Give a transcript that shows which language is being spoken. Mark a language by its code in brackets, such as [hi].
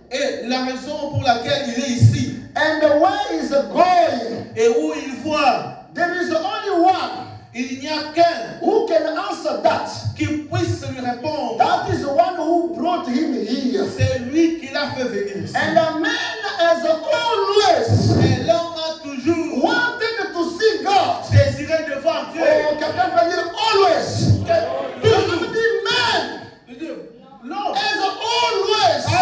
[fr] Et la raison pour laquelle il est ici. [en] And where is going? [fr] Et où il voit. [en] There is only one. [fr] Il n'y a qu'un. [en] Who can answer that? [fr] Qui puisse lui répondre. [en] That is the one who brought him here. [fr] C'est lui qui l'a fait venir ici. [en] And the man has always. [fr] Et l'homme a toujours. [en] Wanted to see God. [fr] Désiré de voir Dieu. Oh, quelqu'un peut dire always. Toujours. Man. L'homme [en] has always.